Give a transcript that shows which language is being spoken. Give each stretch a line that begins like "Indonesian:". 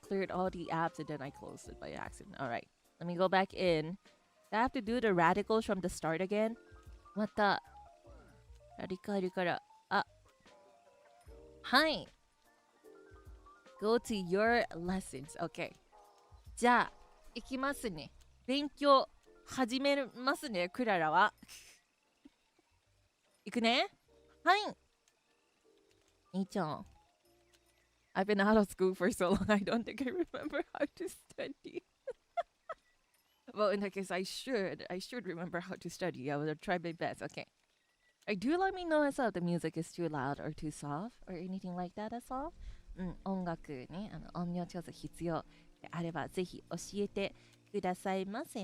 English: Cleared all the apps and then I closed it by accident. Alright. Let me go back in. I have to do the radicals from the start again.
Japanese: またラディカルからはい
English: Go to your lessons. Okay.
Japanese: じゃあ行きますね。勉強始めますね、クララは。行くね。はい。兄ちゃん。
English: I've been out of school for so long, I don't think I remember how to study. Well, in that case, I should remember how to study. I will try my best. Okay. Do let me know as well if the music is too loud or too soft or anything like that as well.
Japanese: 音楽ね、音量調整必要であればぜひ教えてくださいませ。